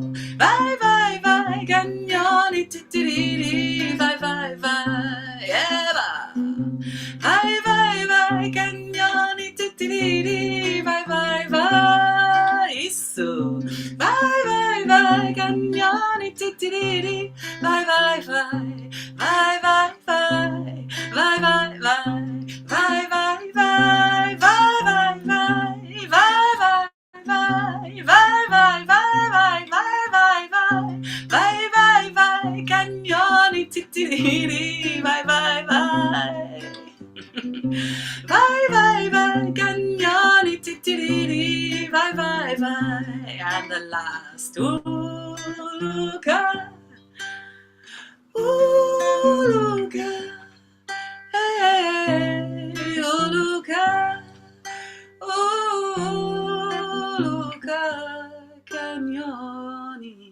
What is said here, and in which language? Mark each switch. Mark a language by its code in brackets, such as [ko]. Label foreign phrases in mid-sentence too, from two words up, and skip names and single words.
[pt] Vai, vai, vai, kanyoni, titiriri. Vai, vai, vai. Eva. Vai, vai, vai, kanyoni, titiriri. Vai, vai, vai. Isso. Vai, vai, vai, kanyoni, titiriri. Vai, vai, vai. Vai, vai, vai. Vai, vai, vai, vai, vai, vai, vai, vai, vai, vai, vai, vai, vai, vai, vai, vai, vai, vai, kanyoni, titiriri, vai, vai, vai. Vai, vai, vai, kanyoni, titiriri, vai, vai, vai. [en] And the last, Uluka, Uluka. Hey, Uluka, Uluka, kanyoni.